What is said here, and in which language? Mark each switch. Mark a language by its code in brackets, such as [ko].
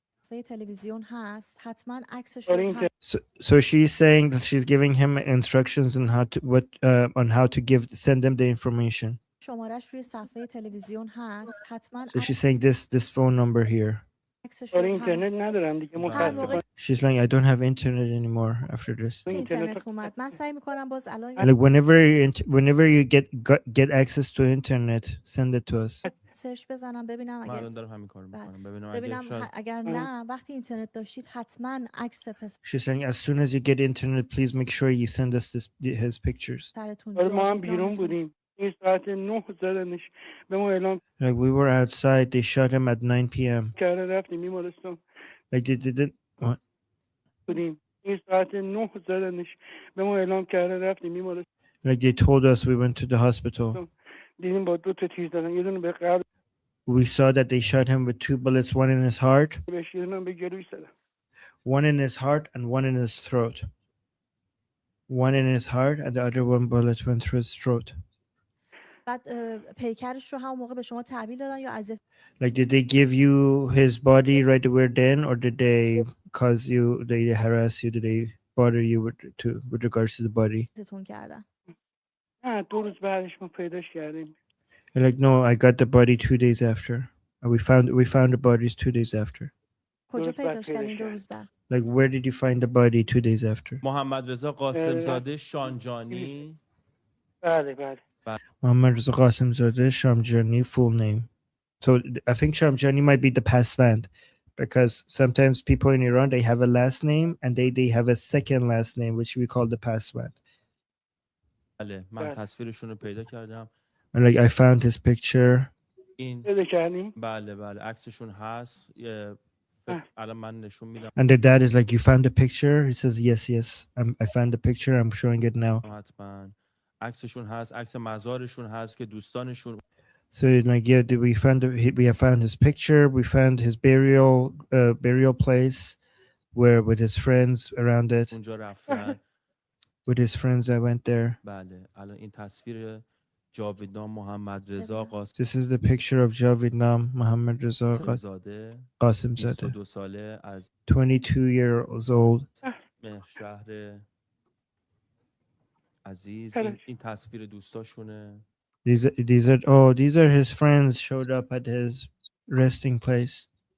[fa] صفحه تلویزیون هست حتما عکسش رو [en] So she's saying that she's giving him instructions on how to send them the information. [fa] شمارش روی صفحه تلویزیون هست حتما [en] So she's saying this phone number here. [fa] عکسش رو اینترنت ندارم دیگه متاسفانه. [en] She's like, I don't have internet anymore after this. [fa] اینترنت اومد من سعی میکنم باز الان [en] Like whenever you get access to internet, send it to us. [fa] سرچ بزنم ببینم من اگر الان دارم همین کارو میکنم ببینم اگر نه وقتی اینترنت داشتید حتما عکس [en] She's saying as soon as you get internet, please make sure you send us his pictures. [fa] ما هم بیرون بودیم. این ساعت 9 زدنش به ما اعلام. [en] Like we were outside, they shot him at 9 p.m. [fa] کرده رفتیم بیمارستان. [en] Like they didn't what? [fa] بودیم. این ساعت 9 زدنش به ما اعلام کرده رفتیم بیمارستان. [en] Like they told us we went to the hospital. [fa] دیدیم با 2 تا تیر زدن. یه دونه به قلب. [en] We saw that they shot him with 2 bullets, one in his heart. [fa] بهش یه دونه به گلوی زدن. [en] One in his heart and one in his throat. One in his heart and the other one bullet went through his throat. [fa] بعد پیکرش رو همون موقع به شما تحویل دادن یا اذیت [en] Like did they give you his body right away then, or did they harass you, did they bother you with regards to the body? [fa] تون کردن نه 2 روز بعدش ما پیداش کردیم. [en] Like no, I got the body 2 days after. We found the bodies 2 days after. [fa] کجا پیداش کردین 2 روز بعد؟ [en] Like where did you find the body 2 days after? [fa] محمد رضا قاسم زاده شانجانی. بله. [en] Muhammad Reza Qasimzadeh Shamjani, full name. So I think Shamjani might be the password, because sometimes people in Iran, they have a last name and they have a second last name, which we call the password. [fa] بله من تصویرشون رو پیدا کردم. [en] And like I found his picture. [fa] این پیدا کردیم؟ بله عکسشون هست. الان من نشون میدم. [en] And the dad is like, you found the picture? He says yes. I found the picture. I'm showing it now. [fa] حتما عکسشون هست، عکس مزارشون هست که دوستانشون. [en] So like yeah, we have found his picture. We found his burial place, where with his friends around it. [fa] اونجا رفتن. [en] With his friends, I went there. [fa] بله الان این تصویر جاویدنام محمد رضا قاسم. [en] This is the picture of Javidnam Muhammad Reza Qasimzadeh. [fa] 22 ساله از [en] 22 years old. [fa] شهر عزیز. این تصویر دوستاشونه. [en] These are his friends showed up at his resting place.